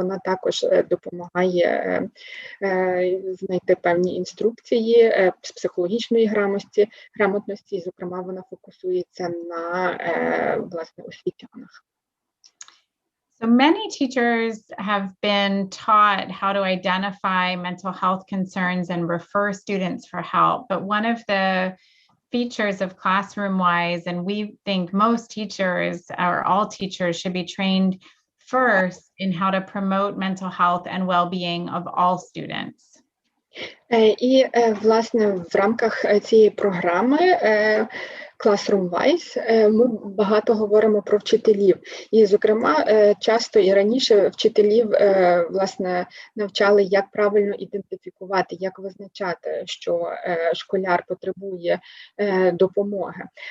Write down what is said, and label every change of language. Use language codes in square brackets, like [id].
[uk] Вона також допомагає знайти певні інструкції з психологічної грамотності, і, зокрема, вона фокусується на, власне, освітянах. [en] So many teachers have been taught how to identify mental health concerns and refer students for help, but one of the features of Classroom Wise, and we think most teachers or all teachers should be trained first in how to promote mental health and well-being of all students. [uk] І, власне, в рамках цієї програми Classroom Wise ми багато говоримо про вчителів. І, зокрема, часто і раніше вчителів, власне, навчали, як правильно ідентифікувати, як визначати, що школяр потребує допомоги.